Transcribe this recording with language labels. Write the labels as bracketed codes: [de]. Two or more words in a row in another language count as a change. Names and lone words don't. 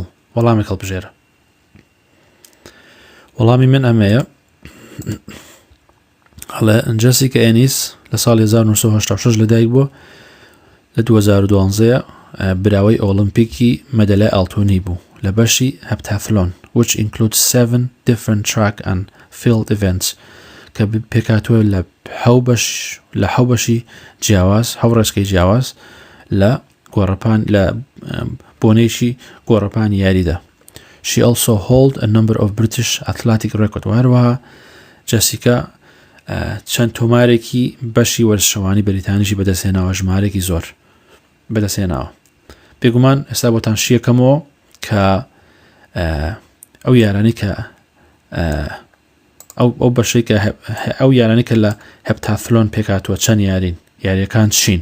[ckb] وەڵامی هەڵبژێرە. وەڵامی من ئەمەیە. هەڵێ جەسیکا ئێنیس لە ساڵی 1986 لەدایک بووە، لە 2012 براوەی ئۆلۆمپیکی مەدەلای ئاڵتوونی بوو لە بەشی هەپتافلۆن [en] which includes 7 different track and field events [ckb] کە پێکاتوە لە حەو بەشی جیاواز، حەو ڕێچکەی جیاواز لە گۆڕەپان لە بۆنەیەکی گۆڕەپانی یاریدا. [en] She also hold a number of British athletic record. [ckb] وهروەها جەسیکا چەند تۆمارێکی بەشی وەرزشەوانی بەریتانیشی بەدەستهێناوە، ژمارێکی زۆر بەدەستهێناوە. بێگومان ئێستا بۆتان شیەکەمەوە کە ئەو یارانی کە ئەو بەشەی کە ئەو یارانی کە لە هەپتافلۆن پێکاتوە چەند یارین، یاریەکان چین.